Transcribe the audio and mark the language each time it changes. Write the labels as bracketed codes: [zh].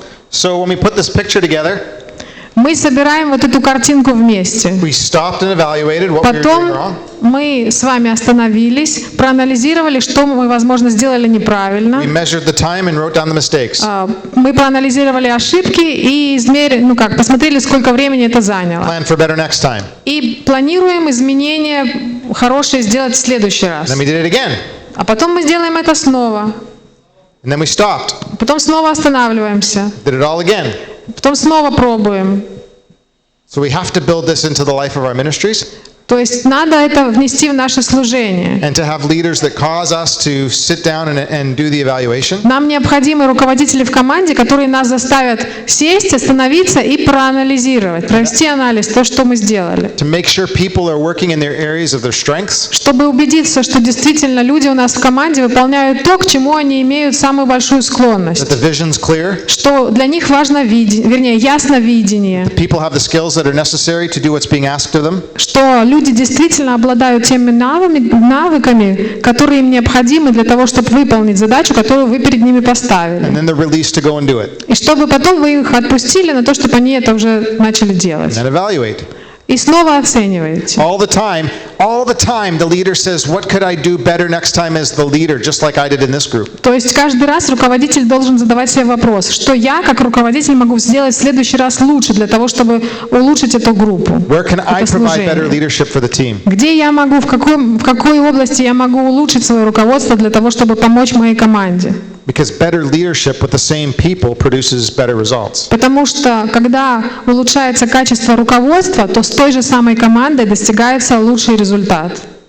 [en] So when we put this picture together, [ru] Мы собираем вот эту картинку вместе. [en] we stopped and evaluated what we were doing [ru] Потом [en] wrong. [ru] мы с вами остановились, проанализировали, что мы, возможно, сделали неправильно. [en] We measured the time and wrote down the mistakes. [ru] Мы проанализировали ошибки и посмотрели, сколько времени это заняло. [en] Plan for better next time. [ru] И планируем изменения хорошие сделать в следующий раз. [en] Then we did it again. [ru] А потом мы сделаем это снова. [en] And then we stopped. [ru] Потом снова останавливаемся. [en] Did it all again. [ru] Потом снова пробуем. [en] So we have to build this into the life of our ministries. [ru] То есть надо это внести в наше служение. [en] And to have leaders that cause us to sit down and do the evaluation. [ru] Нам необходимы руководители в команде, которые нас заставят сесть, остановиться и проанализировать, провести анализ, то, что мы сделали. [en] To make sure people are working in their areas of their strengths. [ru] Чтобы убедиться, что действительно люди у нас в команде выполняют то, к чему они имеют самую большую склонность. [en] That the vision's clear. [ru] Что для них важно ясновидение. [en] People have the skills that are necessary to do what's being asked of them. [ru] Что люди действительно обладают теми навыками, которые им необходимы для того, чтобы выполнить задачу, которую вы перед ними поставили. [en] And then they're released to go and do it. [ru] И чтобы потом вы их отпустили на то, чтобы они это уже начали делать. [en] And then evaluate. [ru] И снова оцениваете. [en] All the time, the leader says, what could I do better next time as the leader, just like I did in this group. [ru] То есть каждый раз руководитель должен задавать себе вопрос, что я, как руководитель, могу сделать в следующий раз лучше для того, чтобы улучшить эту группу. [en] Where can I provide better leadership for the team? [ru] Где я могу, в какой области я могу улучшить свое руководство для того, чтобы помочь моей команде? [en] Because better leadership with the same people produces better results. [ru] Потому что, когда улучшается качество руководства, то с той же самой командой достигается лучший результат.